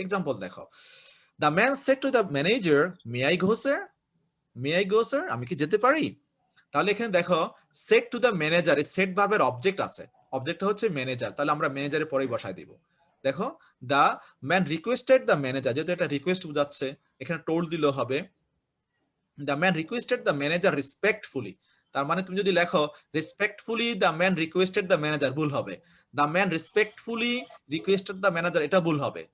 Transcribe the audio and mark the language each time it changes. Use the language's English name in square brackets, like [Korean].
[Bangla] Example দেখো, [English] the man said to the manager, may I go sir? may I go sir? [Bangla] আমি কি যেতে পারি? তাহলে এখানে দেখো [English] said to the manager, [Bangla] এই said ভার্বের অবজেক্ট আছে, অবজেক্টটা হচ্ছে ম্যানেজার, তাহলে আমরা ম্যানেজারের পরেই বসাই দিব। দেখো [English] the man requested the manager, [Bangla] যেহেতু এটা রিকোয়েস্ট বোঝাচ্ছে এখানে টোল্ড দিলেও হবে। [English] the man requested the manager respectfully, [Bangla] তার মানে তুমি যদি লেখো [English] respectfully the man requested the manager, [Bangla] ভুল হবে। [English] the man respectfully requested the manager, [Bangla] এটা ভুল হবে।